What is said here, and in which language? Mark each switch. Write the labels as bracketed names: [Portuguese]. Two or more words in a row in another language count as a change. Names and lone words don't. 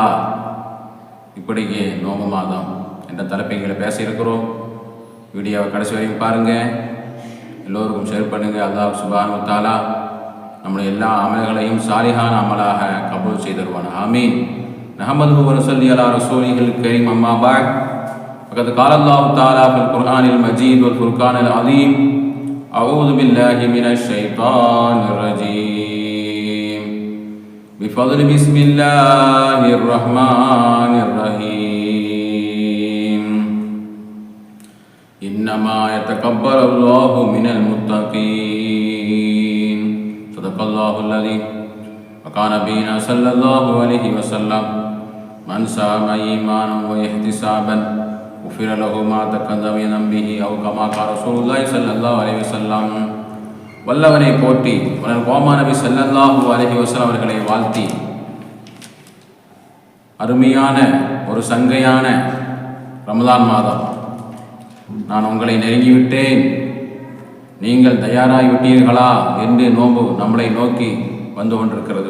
[Tamil] இப்படிக்கு நோம்பு மாதம் என்ற தலைப்பைகளை பேச இருக்கிறோம். வீடியோவை கடைசி வரைக்கும் பாருங்கள், எல்லோருக்கும் ஷேர் பண்ணுங்கள். [Arabic] الله سبحانه وتعالى [Tamil] நம்முடைய எல்லா அமல்களையும் சாலிஹான அமலாக கபூல் செய்தருவான். ஆமீன். [Arabic] نحمده ونصلي على رسوله الكريم. أما بعد. ஃபகத் قال الله تعالى في القرآن المجيد والفرقان العظيم أعوذ بالله من الشيطان الرجيم بفضل بسم الله الرحمن الرحيم إنما يتقبل الله من المتقين صدق الله العظيم. وقال نبينا صلى الله عليه وسلم من صام إيمانا واحتسابا غفر له ما تقدم من ذنبه أو كما قال رسول الله صلى الله عليه وسلم. [Tamil] வல்லவனை போற்றி உடன் கோமா நபி [Arabic] صلى الله عليه وسلم [Tamil] அவர்களை வாழ்த்தி, அருமையான ஒரு சங்கையான ரமலான் மாதம், நான் உங்களை நெருங்கிவிட்டேன், நீங்கள் தயாராகிவிட்டீர்களா என்று நோன்பு நம்மளை நோக்கி வந்து கொண்டிருக்கிறது.